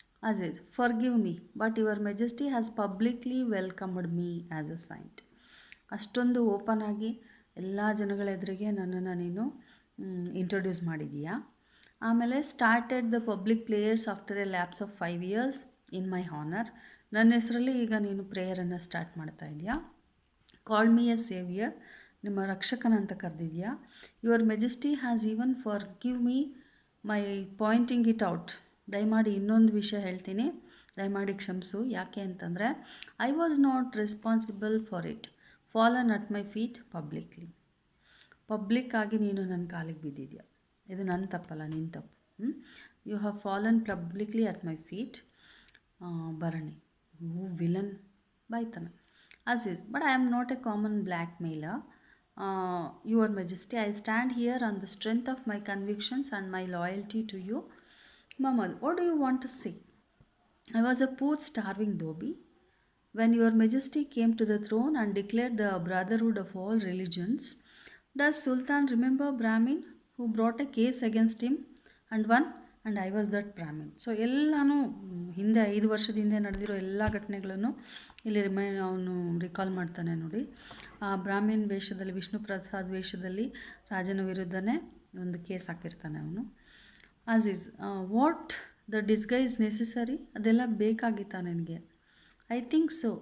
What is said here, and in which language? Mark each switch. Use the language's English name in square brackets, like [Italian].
[English] Aziz, forgive me, but Your Majesty has publicly welcomed me as a saint. [Kannada] ಅಷ್ಟೊಂದು open ಆಗಿ ಎಲ್ಲ ಜನಗಳ ಎದುರಿಗೆ ನನ್ನನ್ನು ನೀನು ಇಂಟ್ರೊಡ್ಯೂಸ್ ಮಾಡಿದೀಯಾ. [English] ಆಮೇಲೆ started the public prayers after a lapse of 5 years in my honour. [Kannada] ನನ್ನ ಹೆಸರಲ್ಲಿ ಈಗ ನೀನು ಪ್ರೇಯರನ್ನು ಸ್ಟಾರ್ಟ್ ಮಾಡ್ತಾ ಇದೆಯಾ. [English] called me a saviour, [Kannada] ನಿಮ್ಮ ರಕ್ಷಕನಂತ ಕರೆದಿದ್ಯಾ. [English] Your majesty has even forgive me my pointing it out. [Kannada] ದಯಮಾಡಿ ಇನ್ನೊಂದು ವಿಷಯ ಹೇಳ್ತೀನಿ, ದಯಮಾಡಿ ಕ್ಷಮಿಸು. ಯಾಕೆ ಅಂತಂದರೆ [English] I was not responsible for it. Fallen at my feet publicly. [Kannada] ಪಬ್ಲಿಕ್ಕಾಗಿ ನೀನು ನನ್ನ ಕಾಲಿಗೆ ಬಿದ್ದಿದ್ಯಾ, ಇದು ನನ್ನ ತಪ್ಪಲ್ಲ, ನಿನ್ನ ತಪ್ಪು. [English] You have fallen publicly at my feet. Bharani, you villain, ಬೈತಾನೆ. Aziz, but I am not a common blackmailer. Your majesty, I stand here on the strength of my convictions and my loyalty to you. Muhammad, what do you want to say? I was a poor starving Dobi. When Your Majesty came to the throne and declared the brotherhood of all religions, does Sultan remember Brahmin who brought a case against him and won? And I was that Brahmin. [Kannada] So ಎಲ್ಲನೂ ಹಿಂದೆ 5 ವರ್ಷದ ಹಿಂದೆ ನಡೆದಿರೋ ಎಲ್ಲ ಘಟನೆಗಳನ್ನು ಇಲ್ಲಿ ಅವನು recall ಮಾಡ್ತಾನೆ ನೋಡಿ. ಆ ಬ್ರಾಹ್ಮಿನ್ ವೇಷದಲ್ಲಿ, ವಿಷ್ಣು ಪ್ರಸಾದ್ ವೇಷದಲ್ಲಿ ರಾಜನ ವಿರುದ್ಧನೇ ಒಂದು ಕೇಸ್ ಹಾಕಿರ್ತಾನೆ ಅವನು. [English] Aziz, what the disguise necessary, [Kannada] ಅದೆಲ್ಲ ಬೇಕಾಗಿತ್ತಾ ನನಗೆ? [English] I think so.